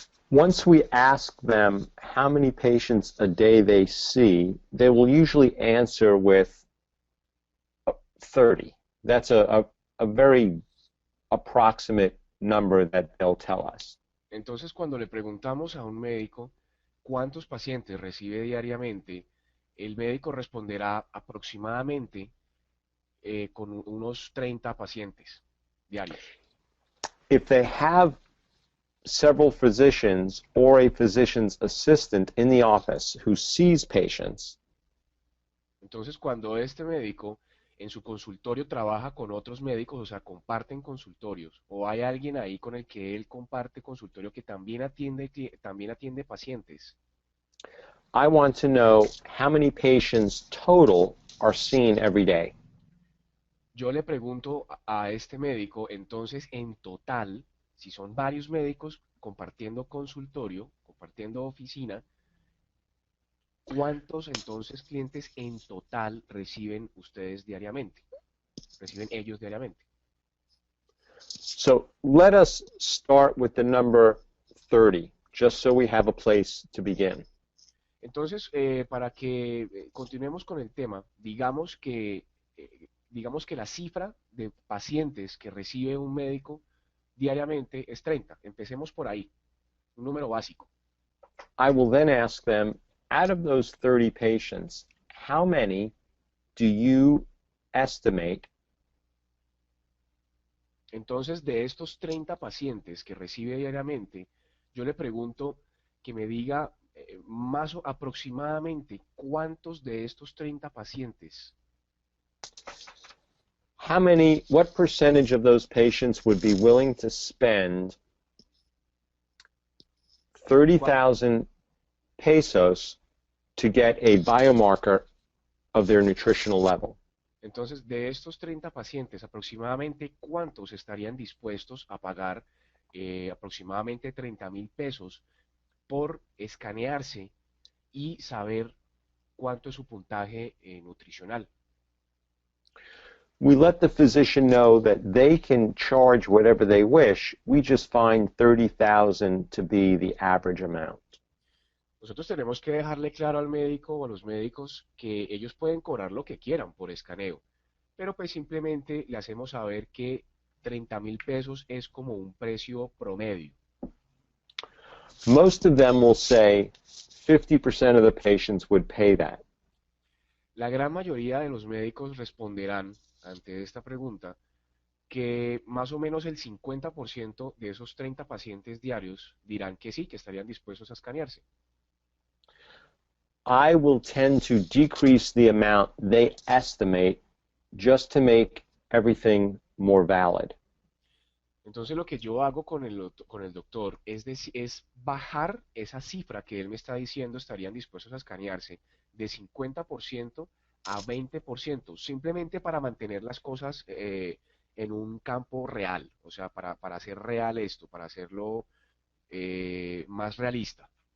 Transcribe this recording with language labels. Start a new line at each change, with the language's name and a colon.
English: Once we ask them how many patients a day they see, they will usually answer with 30. That's a very approximate number that they'll tell us.
Spanish: Entonces, cuando le preguntamos a un médico cuántos pacientes recibe diariamente, el médico responderá aproximadamente con unos 30 pacientes diarios.
English: If they have several physicians or a physician's assistant in the office who sees patients,
Spanish: entonces cuando este médico en su consultorio trabaja con otros médicos, o sea, comparten consultorios, o hay alguien ahí con el que él comparte consultorio que también atiende pacientes,
English: I want to know how many patients total are seen every day.
Spanish: yo le pregunto a este médico, entonces en total, si son varios médicos compartiendo consultorio, compartiendo oficina, ¿cuántos entonces clientes en total reciben ustedes diariamente? Reciben ellos diariamente.
English: So let us start with the number 30, just so we have a place to begin.
Spanish: Entonces, para que continuemos con el tema, digamos que la cifra de pacientes que recibe un médico diariamente es 30. Empecemos por ahí, un número básico.
English: I will then ask them, out of those 30 patients, how many do you estimate
Spanish: Entonces, de estos 30 pacientes que recibe diariamente, yo le pregunto que me diga más aproximadamente cuántos de estos 30 pacientes,
English: what percentage of those patients would be willing to spend 30,000 pesos to get a biomarker of their nutritional level?
Spanish: entonces de estos 30 pacientes, aproximadamente cuántos estarían dispuestos a pagar aproximadamente 30,000 pesos por escanearse y saber cuánto es su puntaje nutricional.
English: We let the physician know that they can charge whatever they wish. We just find 30,000 to be the average amount.
Spanish: Nosotros tenemos que dejarle claro al médico o a los médicos que ellos pueden cobrar lo que quieran por escaneo, pero pues simplemente le hacemos saber que 30.000 pesos es como un precio promedio.
English: Most of them will say 50% of the patients would pay that.
Spanish: La gran mayoría de los médicos responderán ante esta pregunta que más o menos el 50% de esos 30 pacientes diarios dirán que sí, que estarían dispuestos a escanearse.
English: I will tend to decrease the amount they estimate just to make everything more valid.
Spanish: Entonces lo que yo hago con el doctor es bajar esa cifra que él me está diciendo estarían dispuestos a escanearse de 50% a 20%, simplemente para mantener las cosas en un campo real, o sea, para hacer real esto, para hacerlo más realista.